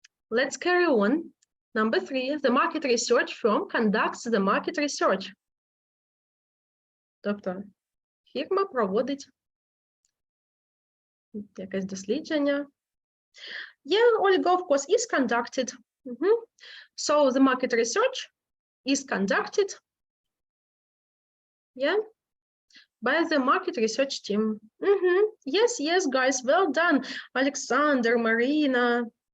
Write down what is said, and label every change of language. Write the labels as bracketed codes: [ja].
[en] Let's carry on. Number 3, the market research firm conducts the market research. [uk] Тобто, фірма проводить якесь дослідження. [en] Yeah, Olga, of course, is conducted. So, the market research is conducted, yeah, by the market research team. Yes, guys, well done. Alexander, Marina.